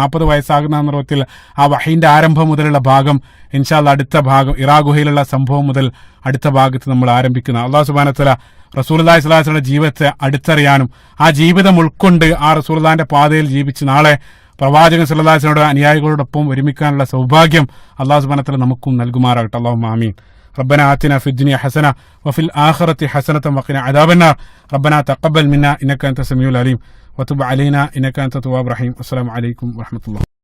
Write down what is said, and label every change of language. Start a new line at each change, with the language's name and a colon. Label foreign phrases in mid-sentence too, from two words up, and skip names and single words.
Malayalam: 40 വയസ്സാകുന്ന സന്ദർഭത്തിൽ ആ വഹീന്റെ ആരംഭം മുതലുള്ള ഭാഗം
Arabic: إن شاء الله
Malayalam: അടുത്ത ഭാഗം, ഇറാ ഗുഹയിലുള്ള സംഭവം മുതൽ അടുത്ത ഭാഗത്ത് നമ്മൾ ആരംഭിക്കുന്നത്.
Arabic: الله سبحانه وتعالى رسول الله صلى الله عليه وسلم
Malayalam: ജീവിതത്തെ അടുത്തറിയാനും ആ ജീവിതം ഉൾക്കൊണ്ട് ആ റസൂലുള്ളാഹിന്റെ പാതയിൽ ജീവിച്ച് നാളെ പ്രവാചകൻ
Arabic: صلى الله عليه وسلم
Malayalam: അനുയായികളോടൊപ്പം ഒരുമിക്കാനുള്ള സൗഭാഗ്യം
Arabic: الله سبحانه وتعالى
Malayalam: നമുക്കും നൽകുമാറാകട്ടെ.
Arabic: اللهم آمين. ربنا آتنا في الدنيا حسنة وفي الآخرة حسنة وقنا عذاب النار. ربنا تقبل منا إنك أنت السميع العليم وتب علينا إنك أنت التواب الرحيم. السلام عليكم ورحمة الله.